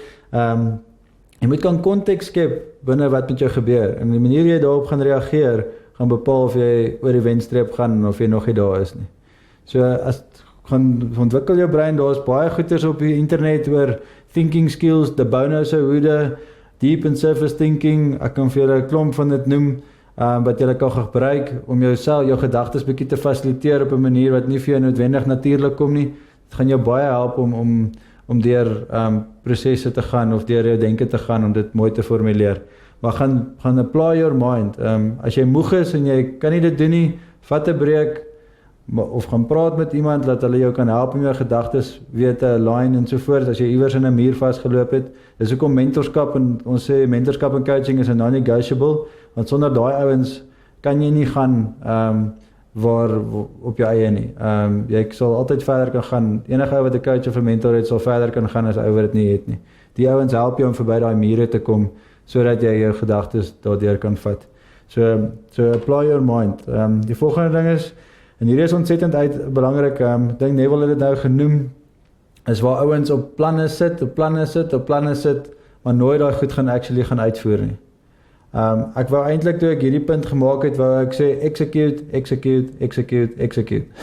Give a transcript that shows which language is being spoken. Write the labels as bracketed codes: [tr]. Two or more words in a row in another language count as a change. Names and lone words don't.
[af] Jy moet kan konteks skep binne wat met jou gebeur en die manier jy daarop gaan reageer gaan bepaal of jy oor die wenstreep gaan of jy nog nie daar is nie. So as gaan ontwikkel jou brein, daar is baie goeders op die internet oor [en] thinking skills, [af] de Bono se hoede, [en] deep and surface thinking, [af] ek kan vir julle 'n klomp van dit noem, wat jy kan gebruik om jou gedagtes bietjie te fasiliteer op 'n manier wat nie vir jou noodwendig natuurlik kom nie. Dit gaan jou baie help om om deur prosesse te gaan of deur jou denke te gaan om dit mooi te formuleer. Maar gaan [en] apply your mind. [af] As jy moeg is en jy kan nie dit doen nie, vat 'n breek of gaan praat met iemand dat hulle jou kan help om jou gedagtes weer te align en so voort as jy iewers in 'n muur vasgeloop het. Dis hoekom mentorskap en ons sê mentorskap en coaching is 'n non-negotiable, want sonder daai ouens kan jy nie gaan waar op jou eie nie. Jy sal altyd verder kan gaan. Enige ou wat 'n coach of 'n mentor het, sal verder kan gaan as 'n ou wat dit nie het nie. Die ouens help jou om verby daai mure te kom sodat jy jou gedagtes daardeur kan vat. [en] So apply your mind. [af] Die volgende ding is, en hierdie is ontsettend belangrik, ek dink Neville het dit nou genoem, is waar ouens op planne sit, maar nooit daai goed gaan uitvoer nie. Ek wou eintlik toe ek hierdie punt gemaak het, wou ek sê execute.